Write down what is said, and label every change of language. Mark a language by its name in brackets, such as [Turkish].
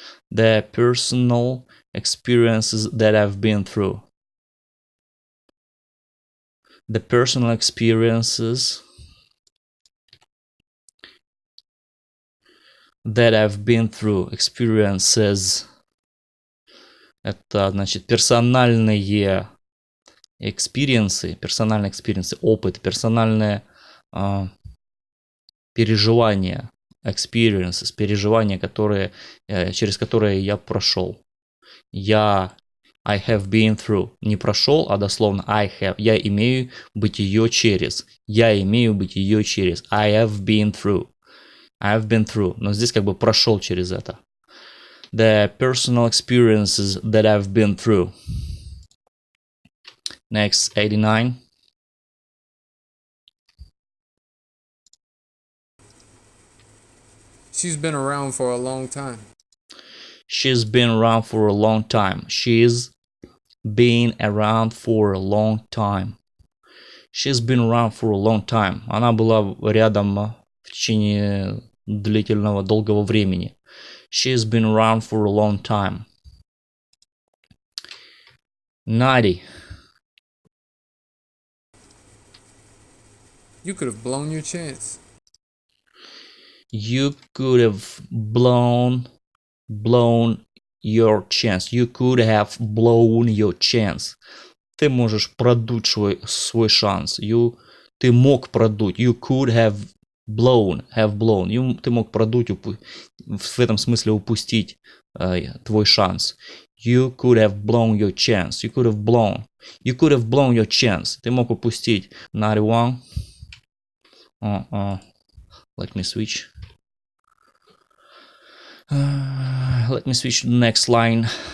[English] The personal experiences that I've been through. The personal experiences that I've been through. Experiences. [Russian] Это значит персональные экспириенсы, опыт, персональные переживания, experiences, переживания, через которые я прошел. [English] I have been through. [Russian] Не прошел, а дословно [English] I have. [Russian] Я имею бытие через. [English] I have been through. [Russian] Но здесь как бы прошел через это. [English] The personal experiences that I've been through. Next, 89. She's been around for a long time. She's been around for a long time. She's been around for a long time. She's been around for a long time. [Russian] Она была рядом в течение длительного, долгого времени. [English] She's been around for a long time. 90. You could have blown your chance. You could have blown your chance. You could have blown your chance. [Russian] Ты можешь продуть свой шанс. Ты мог продуть. [English] You could have blown. [Russian] Ты мог продуть, в этом смысле упустить твой шанс. [English] You could have blown your chance. You could have blown your chance. [Russian] Ты мог упустить. 91. [English] Let me switch. Let me switch to the next line.